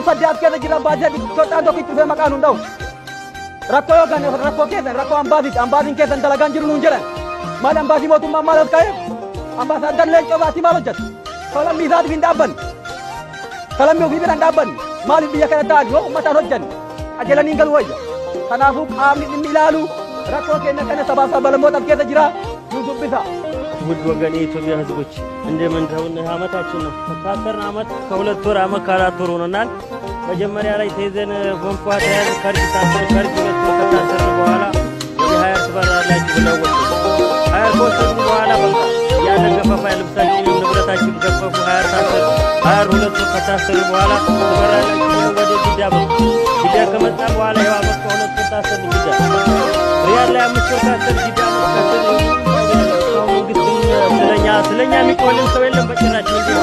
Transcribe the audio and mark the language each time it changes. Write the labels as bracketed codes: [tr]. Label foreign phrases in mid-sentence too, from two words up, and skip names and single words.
[om] sadii as keessa jira baatii sadii Itoophiyaan tokkitti dhufee maqaan hunda'u rakkoo yoo ganne rakkoo keessan rakkoo ambaasiin keessan dalagaan jiru nuun jedhan maal ambaasii mootummaa maal as ka'eef ambaasaaddan leencoo baatii maal hojjeta kalammii isaatiif hin dhaabbanne kalammii ofii bira hin dhaabbanne maaliif biyya kana ta'an yoo uummataan hojjanne ajalanii galu wayya kanaafuu qaamni dhimmi ilaalu rakkoo keenya kana sabaa sabalamoota keessa jira nu dubbisa [am] ውድ ወገን የኢትዮጵያ ሕዝቦች እንደምንተውን አመታችን ነው ከታሰርን አመት ከሁለት ወር አመት ከአራት ወር ሆኖናል መጀመሪያ ላይ ተይዘን ጎንፋ ተያዝ ከርጅ ታሰር ከርጅ ወጥቶ ከታሰርን በኋላ ወደ 20 ትበራላችሁ ብለው ወጡ 20 ወጥቶ በኋላ በቃ ያለ ገፈፋ ልብሳችን ንብረታችን ገፈፉ 20 ታሰር 22 ወር ከታሰርን በኋላ ትበራላችሁ ወደ ጅዳ ጅዳ ከመጣ በኋላ ያው አመት ከሁለት ወር ታሰር ጅዳ ሪያድ ላይ አምስት ወር ታሰር ጅዳ መከተል ስለኛ የሚቆልን ሰው የለም በጭራሽ እንዴ